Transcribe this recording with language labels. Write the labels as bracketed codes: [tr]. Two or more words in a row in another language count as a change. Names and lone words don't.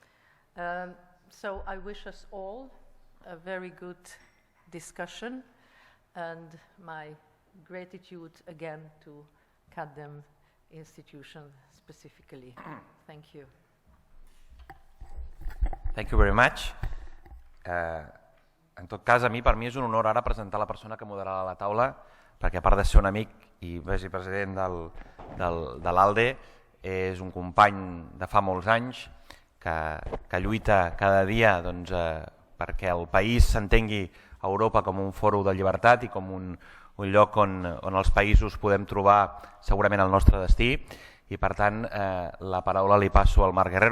[en] So I wish us all a very good discussion, and my gratitude again to CatDem institution specifically. Thank you. Thank you very much. [ca] En tot cas, per mi és un honor ara presentar la persona que moderarà la taula, perquè a part de ser un amic i vicepresident de l'ALDE, és un company de fa molts anys que lluita cada dia perquè el país s'entengui a Europa com un fòrum de llibertat i com un lloc on els països podem trobar segurament el nostre destí, i per tant la paraula li passo al Marc Guerrero.